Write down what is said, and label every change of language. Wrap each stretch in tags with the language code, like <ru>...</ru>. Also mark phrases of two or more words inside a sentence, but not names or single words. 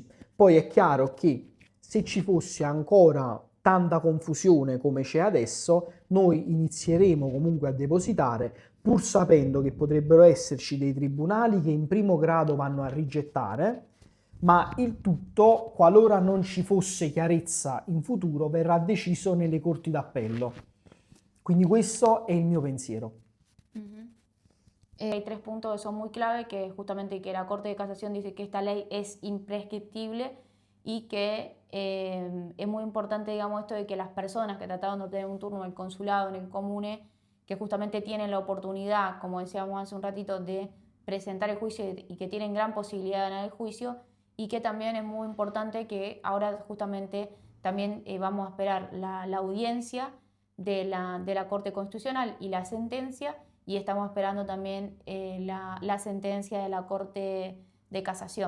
<it>Poi è chiaro che se ci fosse ancora tanta confusione come c'è adesso, noi inizieremo comunque a depositare, pur sapendo che potrebbero esserci dei tribunali che in primo grado vanno a rigettare, ma il tutto, qualora non ci fosse chiarezza in futuro, verrà deciso nelle corti d'appello. Quindi questo è il mio pensiero.</it> <es>Hay tres puntos que son muy clave, que justamente que la Corte de Casación dice que esta ley es imprescriptible y que es muy importante, digamos, esto de que las personas que trataron de obtener un turno en el consulado, en el comune, que justamente tienen la oportunidad, como decíamos hace un ratito, de presentar el juicio y que tienen gran posibilidad de ganar el juicio, y que también es muy importante que ahora justamente también vamos a esperar la audiencia de la Corte Constitucional y la sentencia, y estamos esperando también la sentencia de la Corte de Casación.</es>